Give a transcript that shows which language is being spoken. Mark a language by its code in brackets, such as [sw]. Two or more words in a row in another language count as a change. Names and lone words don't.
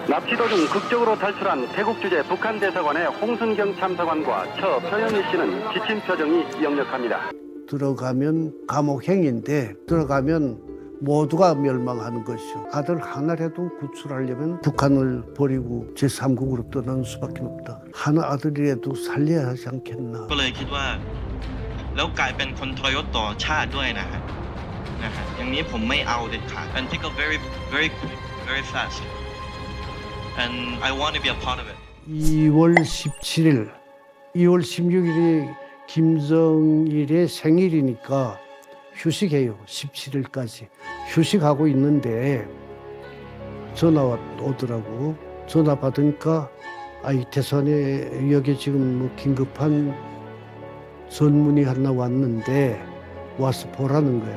[ko] 납치도 중 극적으로 탈출한 태국 주재 북한 대사관의 홍순경 참사관과 처 표영희 씨는 지친 표정이 역력합니다. 들어가면 감옥행인데 들어가면 모두가 멸망하는 것이요. 아들 하나라도 구출하려면 북한을 버리고 제3국으로 떠나는 수밖에 없다. 한 아들이라도 살려야 하지 않겠나. [th] ก็เลยคิดว่าแล้วกลายเป็นคนทรยศต่อชาติด้วยนะฮะอย่างนี้ผมไม่เอาเด็ดขาด [en] and pick up very very quick very fast and I want to be a part of it [ko] 2월 17일, 2월 16일이 김정일의 생일이니까 휴식해요. 17일까지. 휴식하고 있는데 전화 오더라고. 전화 받으니까 이 대선에 여기 지금 뭐 긴급한 전문이 하나 왔는데 와서 보라는 거야.